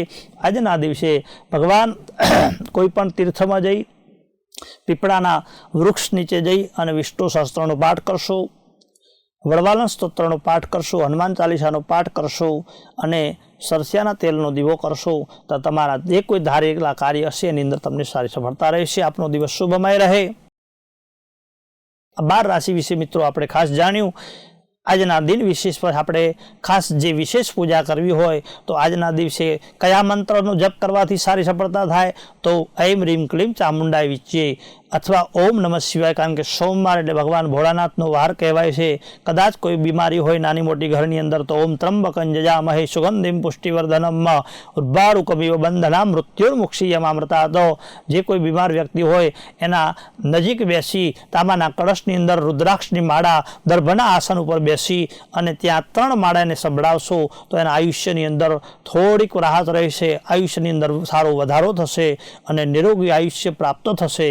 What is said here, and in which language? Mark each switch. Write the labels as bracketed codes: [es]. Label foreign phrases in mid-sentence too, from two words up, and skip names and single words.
[gu] આજના દિવસે ભગવાન કોઈ પણ તીર્થમાં જઈ, પીપળાના વૃક્ષ નીચે જઈ અને વિષ્ણુ સહસ્ત્રનો પાઠ કરશો, વડવાલન સ્તોત્રનો પાઠ કરશો, હનુમાન ચાલીસાનો પાઠ કરશો અને સરસિયાના તેલનો દીવો કરશો તો તમારા જે કોઈ ધારેલા કાર્ય હશે એની અંદર તમને સારી સફળતા રહેશે। આપનો દિવસ શુભમય રહે। 12 રાશિ વિશે મિત્રો આપણે ખાસ જાણ્યું। આજના દિન વિશેષ પર આપણે ખાસ જે વિશેષ પૂજા કરવી હોય તો આજના દિવસે કયા મંત્રનો જપ કરવાથી સારી સફળતા થાય તો [sa] ऐं ह्रीं क्लीं चामुंडाय विच्चे [gu] અથવા [sa] ओम नमः शिवाय, [gu] કારણ કે સોમવાર એટલે ભગવાન ભોળાનાથનો વાર કહેવાય છે। કદાચ કોઈ બીમારી હોય નાની મોટી ઘરની અંદર તો [sa] ओम त्रंबकं जजामहे सुगंधिम पुष्टिवर्धनम उर्वारुकमिव बंधना मृत्युर्मुक्षीयमामृता। [gu] તો જે કોઈ બીમાર વ્યક્તિ હોય એના નજીક બેસી તાંબાના કળશની અંદર રુદ્રાક્ષની માળા દર્ભના આસન ઉપર બેસી અને ત્યાં 3 માળાને સંભળાવશો તો એના આયુષ્યની અંદર થોડીક રાહત રહેશે, આયુષ્યની અંદર સારો વધારો થશે અને નિરોગી આયુષ્ય પ્રાપ્ત થશે।